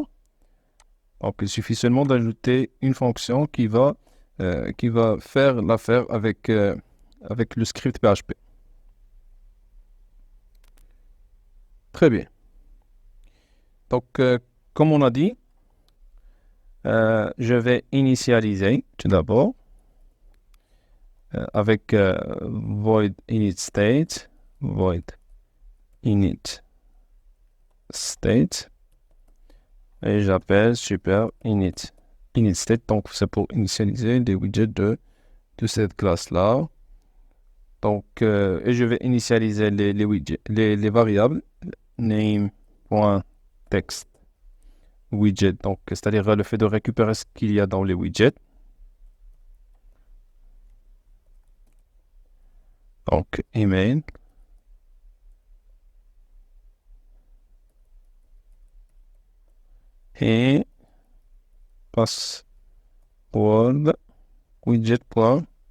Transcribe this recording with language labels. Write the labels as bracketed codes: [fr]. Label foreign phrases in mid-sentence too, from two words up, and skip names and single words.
[fr] Donc, il suffit seulement d'ajouter une fonction qui va faire l'affaire avec le script PHP. Très bien. Donc, comme on a dit, je vais initialiser tout d'abord avec [en] void init state, void init state, [fr] et j'appelle [en] super init init. [fr] Donc, c'est pour initialiser les widgets de cette classe-là. Donc, et je vais initialiser les widgets, les variables [en] name.text widget. [fr] Donc, c'est-à-dire le fait de récupérer ce qu'il y a dans les widgets. Donc, email. Et [en] password widget.password.